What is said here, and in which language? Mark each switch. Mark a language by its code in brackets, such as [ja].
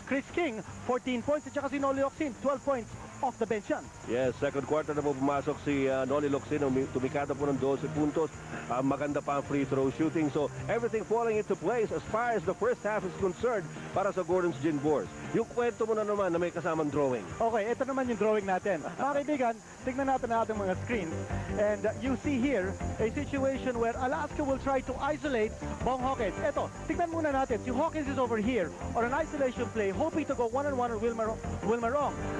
[en] Chris King, 14 points at saka si Noli Locsin, 12 points off the bench yan. [tl] Yes, second quarter na po pumasok si Noli Locsin, tumikada po ng 12 puntos. Maganda pa ang free throw shooting. [en] So everything falling into place as far as the first half is concerned [tl] para sa Gordon's Gin Boars. Yung kwento mo na naman na may kasamang drawing. Okay, ito naman yung drawing natin. Mga kaibigan, tignan natin ang ating mga screens. [en] And you see here a situation where Alaska will try to isolate Bong Hawkins. [tl] Ito, tignan muna natin. [en] Si Hawkins is over here on an isolation play, hoping to go one-on-one on Wilmer Ong.